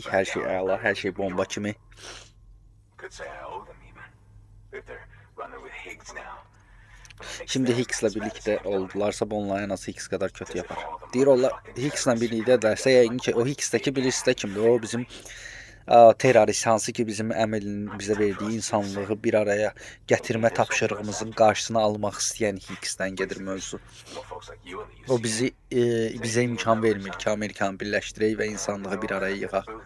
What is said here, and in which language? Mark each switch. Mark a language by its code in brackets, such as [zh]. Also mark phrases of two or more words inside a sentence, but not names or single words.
[az] Hər şey əla, hər şey bomba kimi. [tr] Şimdi Hicks'la birlikte oldularsa bunlar en az Hicks kadar kötü yapar. [az] Deyir onlar [tr] Hicks'la birlikte ederse [az] yəqin ki o Hicks'təki birisi də kimdir? O bizim terörist, hansı ki bizim əməlinin bizə verdiyi insanlığı bir araya gətirmə tapşırığımızın qarşısını almaq istəyən Hicks'dən gedir mövzu. O bizə imkan vermir ki, Amerikanı birləşdirək və insanlığı bir araya yığaq.